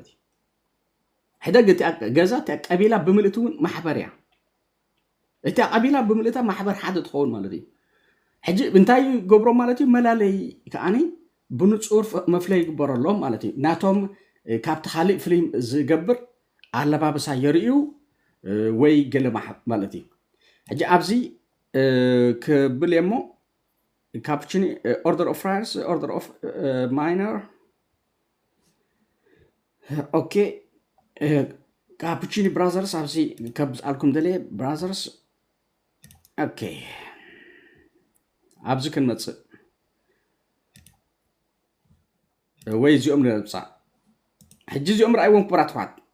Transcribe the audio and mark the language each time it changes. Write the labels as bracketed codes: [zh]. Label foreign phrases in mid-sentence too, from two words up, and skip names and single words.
[ti] እዩ ሕደግ እቲኣ ገዛ እቲኣ ቀቢላ ብምልእቲ እውን ማሕበር እያ እቲኣ ቀቢላ ብምልእታ ማሕበር ሓደ ትኸውን ማለት እዩ ሕጂ እንታይ ገብሮ ማለት እዩ መላለይ ከዓኒ ብንፁር መፍለይ ይግበረሎም ማለት እዩ ናቶም ካብቲ ካሊእ ፍልይ ዝገብር ኣለባብሳ የርእዩ ወይ ገለ ማለት እዩ ሕጂ ኣብዚ ክብል እሞ [en] Capuchini order of friars order of minor [ti] ኦኬ ካፑቺኒ ብራዘርስ ኣብዚ ከብዝኣልኩም ደለየ ብራዘርስ ኦኬ ኣብዚ ክንመፅእ ወይ እዚኦም ንረብፃ ሕጂ እዚኦም ረኣይዎም ክብራት ዋት